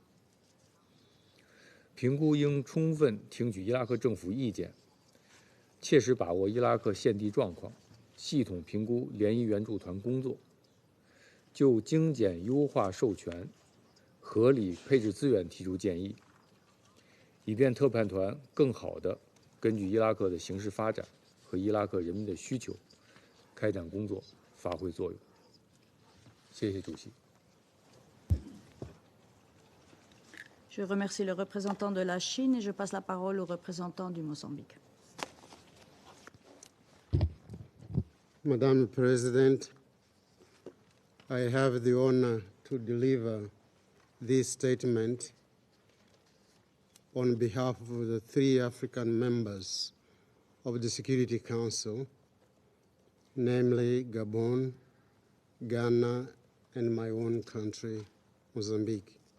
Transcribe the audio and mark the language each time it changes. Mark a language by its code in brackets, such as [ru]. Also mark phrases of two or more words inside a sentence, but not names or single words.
[zh] 评估应充分听取伊拉克政府意见，切实把握伊拉克现地状况，系统评估联伊援助团工作，就精简优化授权、合理配置资源提出建议，以便特派团更好地根据伊拉克的形势发展和伊拉克人民的需求开展工作，发挥作用。谢谢主席。 [fr] Je remercie le représentant de la Chine et je passe la parole au représentant du Mozambique. [en] Madam the President, I have the honor to deliver this statement on behalf of the 3 African members of the Security Council, namely Gabon, Ghana, and my own country, Mozambique.